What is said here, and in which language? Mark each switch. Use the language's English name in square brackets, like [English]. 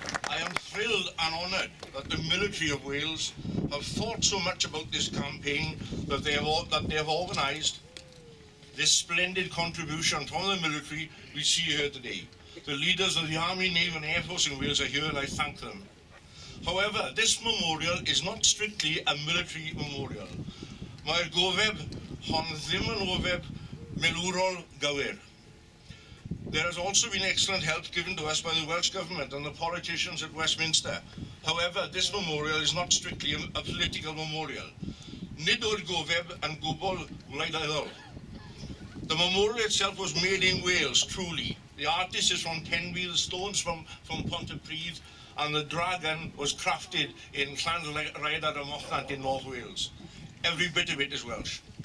[English] I am thrilled and honoured that the military of Wales have thought so much about this campaign that they have organised this splendid contribution from the military we see here today. The leaders of the Army, Navy and Air Force in Wales are here and I thank them. However, this memorial is not strictly a military memorial. [Welsh] Mae'r gofeb hon ddim yn ofeb milwrol gywir. [English] There has also been excellent help given to us by the Welsh Government and the politicians at Westminster. However, this memorial is not strictly a political memorial. [Welsh] Nid o'r gofeb yn gwbl wleidyddol. [English] The memorial itself was made in Wales, truly. The artist is from Tenfield, stones from Pontypridd, and the dragon was crafted in Llanrhaeadr y Mochnant in North Wales. Every bit of it is Welsh.